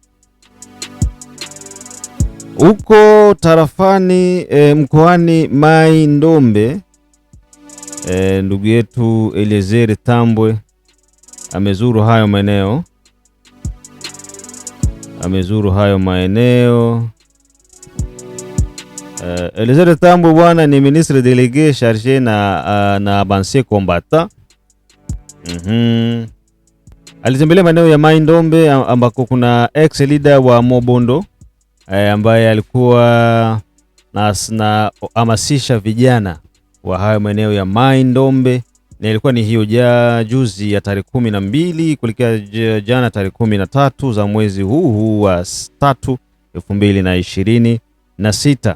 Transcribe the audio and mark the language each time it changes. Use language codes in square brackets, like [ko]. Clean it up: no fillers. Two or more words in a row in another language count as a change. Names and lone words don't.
[sw] Huko tarafani mkoani Mai Ndombe, ndugu yetu Elezere Tambwe amezuru hayo maeneo. Elizabeth Tambwe bwana ni [fr] ministre délégué chargé [sw] na [fr] ancien combattant. [sw] Alitembelea maeneo ya Mai Ndombe ambako kuna ex leader wa Mobondo ambaye alikuwa na hamasisha vijana wa hayo maeneo ya Mai Ndombe, na ilikuwa ni hiyo juzi ya tarehe 12 kuelekea jana tarehe 13 za mwezi huu wa 3 2026.